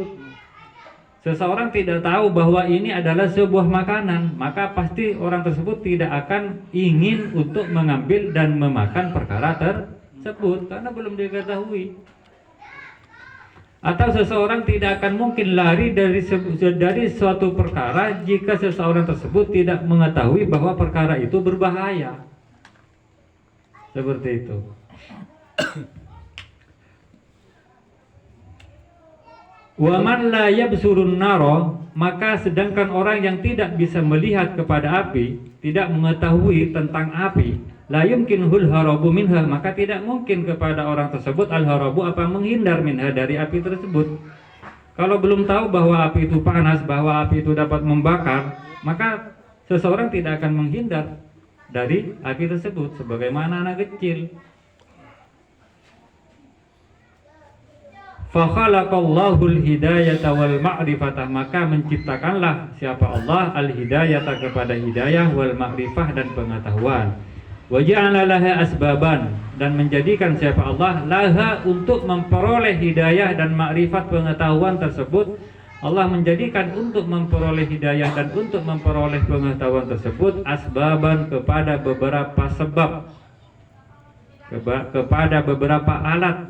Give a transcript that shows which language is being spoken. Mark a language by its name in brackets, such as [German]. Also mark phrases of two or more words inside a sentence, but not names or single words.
[Indonesian] Seseorang tidak tahu bahwa ini adalah sebuah makanan, maka pasti orang tersebut tidak akan ingin untuk mengambil dan memakan perkara tersebut karena belum diketahui. Atau seseorang tidak akan mungkin lari dari suatu perkara jika seseorang tersebut tidak mengetahui bahwa perkara itu berbahaya. Seperti itu. [Arabic] ومن لا يبصر النار, [Indonesian] maka sedangkan orang yang tidak bisa melihat kepada api, tidak mengetahui tentang api, [Arabic] لا يمكنه الهرب منها, [Indonesian] maka tidak mungkin kepada orang tersebut [Arabic] الهرب [Indonesian] apa menghindar minha dari api tersebut. Kalau belum tahu bahwa api itu panas, bahwa api itu dapat membakar, maka seseorang tidak akan menghindar dari api tersebut sebagaimana anak kecil. [Arabic] فخلق الله الهداية والمعرفة, [Indonesian] maka menciptakanlah siapa Allah [Arabic] الهداية [Indonesian] kepada hidayah [Arabic] والمعرفة [Indonesian] dan pengetahuan. [Arabic] وجعل لها أسبابا, [Indonesian] dan menjadikan siapa Allah laha untuk memperoleh hidayah dan makrifat pengetahuan tersebut. Allah menjadikan untuk memperoleh hidayah dan untuk memperoleh pengetahuan tersebut asbaban kepada beberapa sebab, kepada beberapa alat.